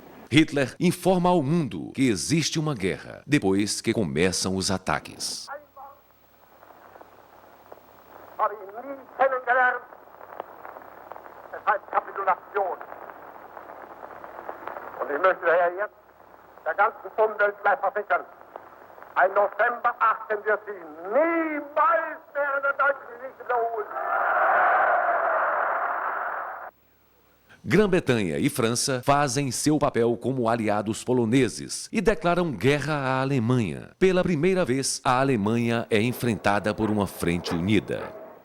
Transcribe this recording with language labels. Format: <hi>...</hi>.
<pt>Hitler informa ao mundo que existe uma guerra depois que começam os ataques.</pt> <de>Habe ihn nie kennengelernt. Es heißt Kapitulation. Und ich möchte daher jetzt der ganzen Umwelt gleich versichern, ein November 18 wird sie niemals mehr in der deutschen Geschichte wiederholen.</de> <pt>Grã-Bretanha e França fazem seu papel como aliados poloneses e declaram guerra à Alemanha. Pela primeira vez, a Alemanha é enfrentada por uma frente unida.</pt>